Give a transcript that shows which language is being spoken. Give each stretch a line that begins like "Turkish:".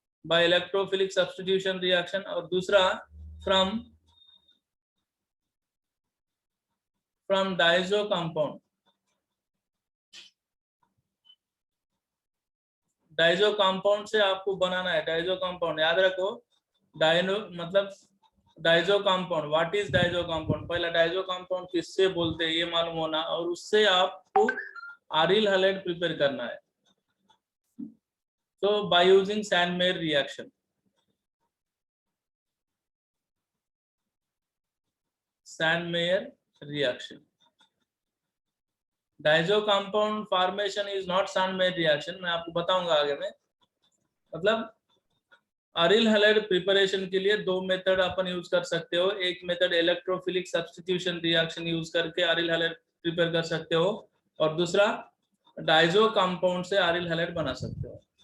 English: by electrophilic substitution reaction।
Hindi: और दूसरा from Dizo compound. Dizo compound से आपको बनाना है। डाइजो कंपाउंड याद रखो। डाइनो मतलब Dizo compound.
English: What is diazo compound?
Hindi: पहला डाइजो कंपाउंड किससे बोलते हैं ये मालूम होना, और उससे आपको aryl halide प्रिपेयर करना है।
English: तो by using Sandmeyer reaction. Sandmeyer reaction. Diazo compound formation is not Sandmeyer reaction,
Hindi: मैं आपको बताऊंगा आगे में। मतलब aryl halide प्रिपरेशन के लिए दो मेथड अपन यूज कर सकते हो। एक method electrophilic substitution reaction use करके aryl halide प्रिपेयर कर सकते हो, और दूसरा डाइजो कंपाउंड से aryl halide बना सकते हो।